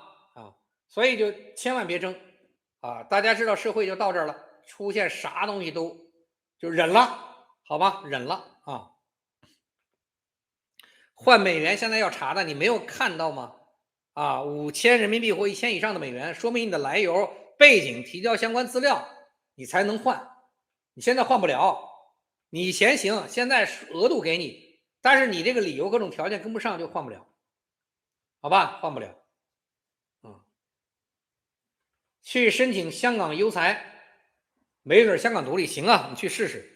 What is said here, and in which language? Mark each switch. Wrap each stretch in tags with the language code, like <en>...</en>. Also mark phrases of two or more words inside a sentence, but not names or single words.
<zh>啊，所以就千萬別爭啊！大家知道社會就到這兒了，出現啥東西都就忍了，好吧？忍了啊！換美元現在要查的，你沒有看到嗎？啊，5000人民幣或1000以上的美元，說明你的來由、背景，提交相關資料，你才能換。你現在換不了，你以前行，現在額度給你，但是你這個理由各種條件跟不上就換不了，好吧？換不了。去申請香港優才，沒準香港獨立行啊，你去試試。</zh>